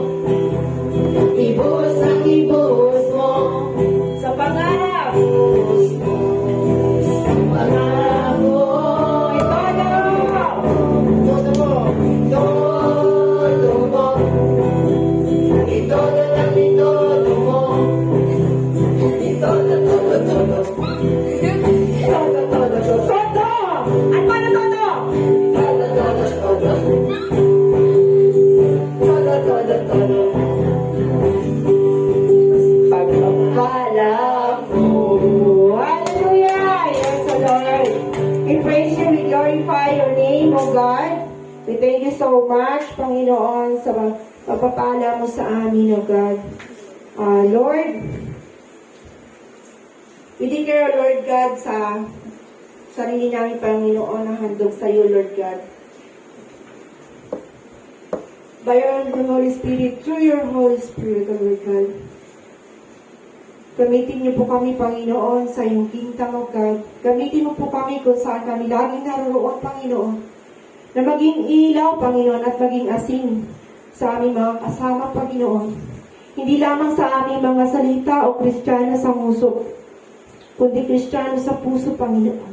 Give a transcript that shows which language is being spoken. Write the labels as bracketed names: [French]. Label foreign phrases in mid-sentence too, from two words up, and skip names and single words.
[Filipino] Ibus ang ibus mo sa pangarap. Ibus mo sa pangarap mo. Itodo mo. Itodo mo. Itodo lang itodo mo. Itodo, todo, todo. Todo, todo, todo. Todo! Ano ba na todo? Todo, todo, todo. Todo, todo, todo. Pagpapala ko. [English] Hallelujah! Yes, O Lord. We praise you, we glorify your name, O God. We thank you so much, [Filipino] Panginoon, sa pagpapala mo sa amin, [English] O God. Lord, we declare, Lord God, [Filipino] sa sarili namin, Panginoon, na handog sa iyo, [English] Lord God. By your Holy Spirit, through your Holy Spirit, O Lord God. [Filipino] Gamitin niyo po kami, Panginoon, sa iyong kingdom, [English] O God. [Filipino] Gamitin mo po kami kung saan kami laging naroon, Panginoon. Na maging ilaw, Panginoon, at maging asin sa aming mga kasama, Panginoon. Hindi lamang sa aming mga salita o Kristiyano sa muso, kundi Kristiyano sa puso, Panginoon.